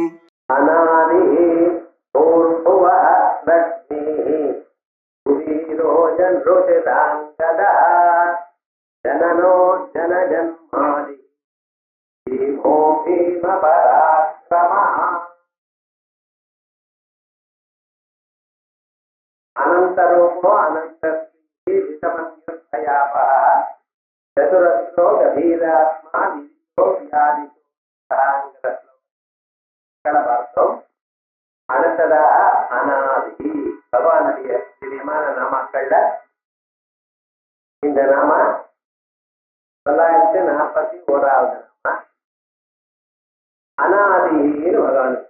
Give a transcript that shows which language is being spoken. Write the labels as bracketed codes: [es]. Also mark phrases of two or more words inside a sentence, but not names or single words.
[sa] अनादि पूर्वः लक्ष्मीः कुबीरो जनृषिताङ्गदः जननो जनजन्मादि भीमो भीमपराक्रमः अनन्तरूपो अनन्तस्त्रीः चतुरस्रो गभीरात्मा विदितो व्यादितो பார்த்தோம். [ta] அடுத்ததாக அனாதி பகவானுடைய திவ்யமான நாமக்கள்ல இந்த நாம 941வது நாம அனாதின்னு பகவானுக்கு.